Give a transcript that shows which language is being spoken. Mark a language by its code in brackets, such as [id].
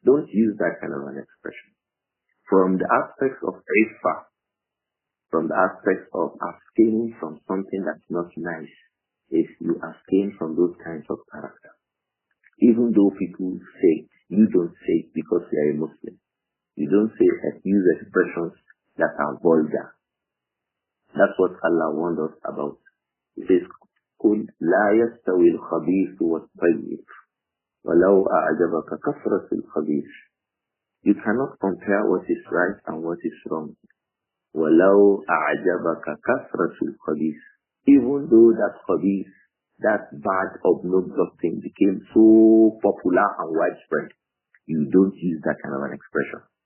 [en] Don't use that kind of an expression. From the aspects of iffa, from the aspects of abstaining from something that's not nice, is you abstain from those kinds of character. Even though people say, you don't say it because you are a Muslim. You don't say use expressions that are vulgar. That's what Allah warned us about. He says, [ar] قُلْ لَا يَسْتَوِي الْخَبِيثُ وَالطَّيِّبُ وَلَوْ أَعْجَبَكَ كَثْرَةُ الْخَبِيثِ. [en] You cannot compare what is right and what is wrong. [ar] وَلَوْ أَعْجَبَكَ كَثْرَةُ الْخَبِيثِ. [en] Even though that khabith, that bad, obnoxious thing became so popular and widespread, you don't use that kind of an expression.